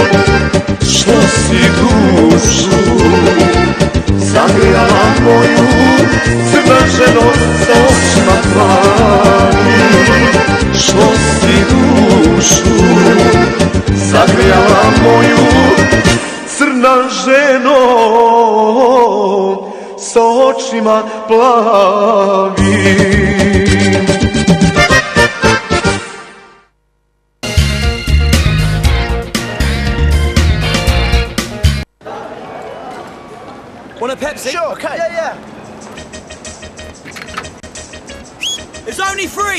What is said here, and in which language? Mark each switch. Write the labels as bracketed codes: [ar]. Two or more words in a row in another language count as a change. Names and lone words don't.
[hr] Što si dušu zagrijala moju, crna ženo sa očima plavim. Što si dušu zagrijala moju, crna ženo sa očima plavim. [en] Want a Pepsi? Sure, okay. Yeah. It's only free.